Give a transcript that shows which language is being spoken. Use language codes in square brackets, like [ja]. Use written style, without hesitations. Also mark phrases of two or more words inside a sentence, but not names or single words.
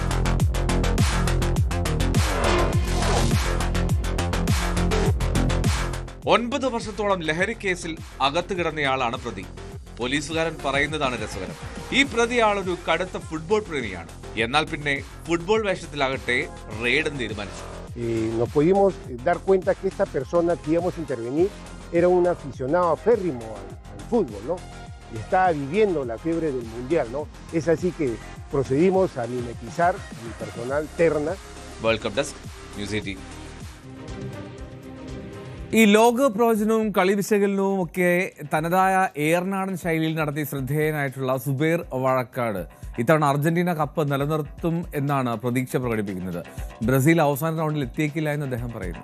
[ml] ഒൻപത് വർഷത്തോളം ലഹരി കേസിൽ അകത്ത് കിടന്നയാളാണ് പ്രതി. പോലീസുകാരൻ പറയുന്നതാണ് രസകരം. ഈ പ്രതിയാളൊരു കടുത്ത ഫുട്ബോൾ പ്രേമിയാണ്. എന്നാൽ പിന്നെ ഫുട്ബോൾ വേഷത്തിലാകട്ടെ റെയ്ഡും തീരുമാനിച്ചു. [es] Nos pudimos dar cuenta que esta persona que íbamos a intervenir era un aficionado aférrimo al fútbol, ¿no? Y estaba viviendo la fiebre del mundial, ¿no? Es así que procedimos a mimetizar mi personal terna. [en] World Cup Desk, ന്യൂസ് 18. [ml] ഈ ലോക പ്രവചനവും കളി വിശകലനവും ഒക്കെ തനതായ ഏർനാടൻ ശൈലിയിൽ നടത്തി ശ്രദ്ധേയനായിട്ടുള്ള സുബൈർ വാഴക്കാട് ഇത്തവണ അർജന്റീന കപ്പ് നിലനിർത്തും എന്നാണ് പ്രതീക്ഷ പ്രകടിപ്പിക്കുന്നത്. ബ്രസീൽ അവസാന റൗണ്ടിൽ എത്തിയേക്കില്ല എന്ന് അദ്ദേഹം പറയുന്നു.